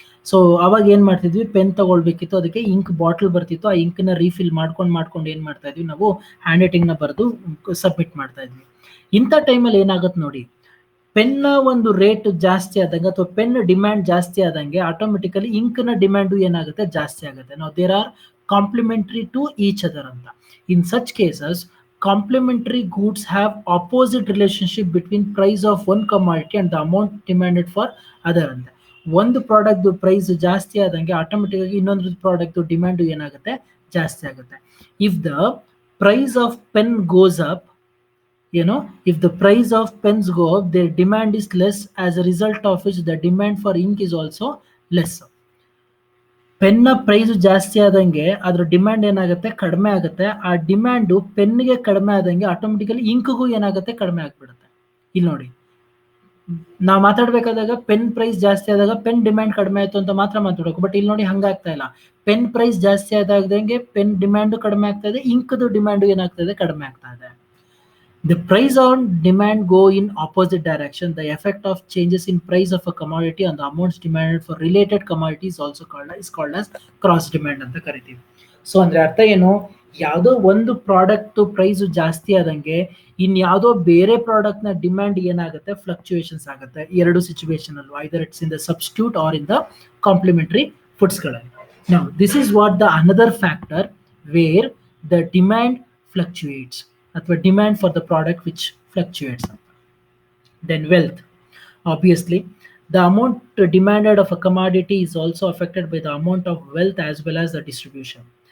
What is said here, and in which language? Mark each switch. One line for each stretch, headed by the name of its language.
Kannada: So ಅವಾಗ ಏನು ಮಾಡ್ತಿದ್ವಿ, ಪೆನ್ ತಗೊಳ್ಬೇಕಿತ್ತು, ಅದಕ್ಕೆ ಇಂಕ್ ಬಾಟಲ್ ಬರ್ತಿತ್ತು, ಆ ಇಂಕ್ನ ರೀಫಿಲ್ ಮಾಡ್ಕೊಂಡು ಏನು ಮಾಡ್ತಾ ಇದ್ವಿ, ನಾವು ಹ್ಯಾಂಡ್ ರೈಟಿಂಗ್ನ ಬರೆದು ಸಬ್ಮಿಟ್ ಮಾಡ್ತಾ ಇದ್ವಿ. ಇಂಥ ಟೈಮಲ್ಲಿ ಏನಾಗುತ್ತೆ ನೋಡಿ, ಪೆನ್ನ ಒಂದು ರೇಟ್ ಜಾಸ್ತಿ ಆದಂಗೆ ಅಥವಾ ಪೆನ್ ಡಿಮ್ಯಾಂಡ್ ಜಾಸ್ತಿ ಆದಂಗೆ ಆಟೋಮೆಟಿಕಲಿ ಇಂಕ್ನ ಡಿಮ್ಯಾಂಡು ಏನಾಗುತ್ತೆ, ಜಾಸ್ತಿ ಆಗುತ್ತೆ. ನಾವು
English: There are complementary to each other ಅಂತ. In such cases complementary goods have opposite relationship between price of one commodity and the amount demanded for other
Kannada: ಅಂತ. ಒಂದು ಪ್ರಾಡಕ್ಟ್ ಪ್ರೈಸ್ ಜಾಸ್ತಿ ಆದಂಗೆ ಆಟೋಮೆಟಿಕ್ ಆಗಿ ಇನ್ನೊಂದು ಪ್ರಾಡಕ್ಟ್ ಡಿಮ್ಯಾಂಡ್ ಏನಾಗುತ್ತೆ, ಜಾಸ್ತಿ ಆಗುತ್ತೆ.
English: If the price of pen goes up, if the price of pens go up, their demand is less, as a result of which the demand for ink is also less.
Kannada: ಪೆನ್ನ price ಜಾಸ್ತಿ ಆದಂಗೆ ಅದ್ರ demand ಏನಾಗುತ್ತೆ, ಕಡಿಮೆ ಆಗುತ್ತೆ. ಆ demand ಪೆನ್ಗೆ ಕಡಿಮೆ ಆದಂಗೆ automatically ಇಂಕ್ಗೂ ಏನಾಗುತ್ತೆ, ಕಡಿಮೆ ಆಗ್ಬಿಡುತ್ತೆ. ಇಲ್ಲಿ ನೋಡಿ, ನಾವು ಮಾತಾಡ್ಬೇಕಾದಾಗ ಪೆನ್ ಪ್ರೈಸ್ ಜಾಸ್ತಿ ಆದಾಗ ಪೆನ್ ಡಿಮ್ಯಾಂಡ್ ಕಡಿಮೆ ಆಯ್ತು ಅಂತ ಮಾತ್ರ ಮಾತಾಡಬೇಕು. ಬಟ್ ಇಲ್ಲಿ ನೋಡಿ ಹಂಗಾಗ್ತಾ ಇಲ್ಲ. ಪೆನ್ ಪ್ರೈಸ್ ಜಾಸ್ತಿ ಆದಾಗದಂಗೆ ಪೆನ್ ಡಿಮ್ಯಾಂಡು ಕಡಿಮೆ ಆಗ್ತಾ ಇದೆ, ಇಂಕ್ದು ಡಿಮ್ಯಾಂಡು ಏನಾಗ್ತಾ ಇದೆ, ಕಡಿಮೆ ಆಗ್ತಾ ಇದೆ.
English: The price and demand go in opposite direction. The effect of changes in price of a commodity on the amounts demanded for related commodities also called as cross demand
Kannada: ಅಂತ ಕರಿತೀವಿ. ಸೊ ಅಂದ್ರೆ ಅರ್ಥ ಏನು, ಯಾವುದೋ ಒಂದು ಪ್ರಾಡಕ್ಟ್ ಪ್ರೈಸ್ ಜಾಸ್ತಿ ಆದಂಗೆ ಇನ್ಯಾವುದೋ ಬೇರೆ ಪ್ರಾಡಕ್ಟ್ ನ ಡಿಮ್ಯಾಂಡ್ ಏನಾಗುತ್ತೆ, ಫ್ಲಕ್ಚುಯೇಷನ್ಸ್ ಆಗುತ್ತೆ. ಎರಡು ಸಿಚುವೇಶನ್ ಅಲ್ಲೂ,
English: Either it's in the substitute or in the complementary foods ಗಳಲ್ಲಿ. Now this is what the another factor where the demand fluctuates,
Kannada: ಅಥವಾ
English: Demand for the product which fluctuates. Then wealth. Obviously the amount demanded of a commodity is also affected by the amount of wealth as well as the distribution.